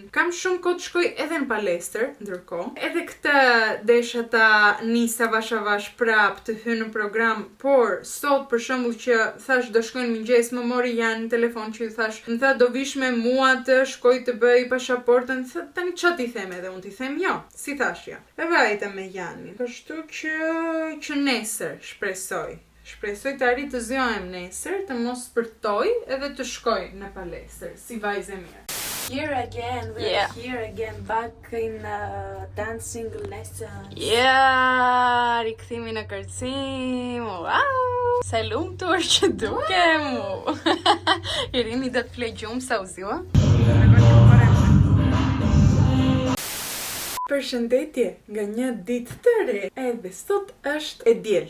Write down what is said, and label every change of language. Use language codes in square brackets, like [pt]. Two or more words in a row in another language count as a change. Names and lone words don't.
[sq] Kam shumë kohë të shkoj edhe në palestër, ndërkohë. Edhe këtë desha ta nis avash prap të hy në program, por sot për shembull që thash do shkoj në mëngjes, më mori janë në telefon që ju thash, më tha do vish me mua të shkoj të bëj pasaportën, tani çfarë ti them, edhe unë ti them jo, si thash ja. E vajta me Janin. Kështu që nesër shpresoj të arrit të zgjohem nesër, të mos spërtoj edhe të shkoj në palestër, si vajzë e mirë. [en] Here again, here again, back in dancing lessons. Yeah, [sq] rikthimi në kërcim, wow! Sa lumtur që dukem! Irini do të flej gjumë sa u zgjua. Përshëndetje nga një ditë të re, edhe sot është e diel.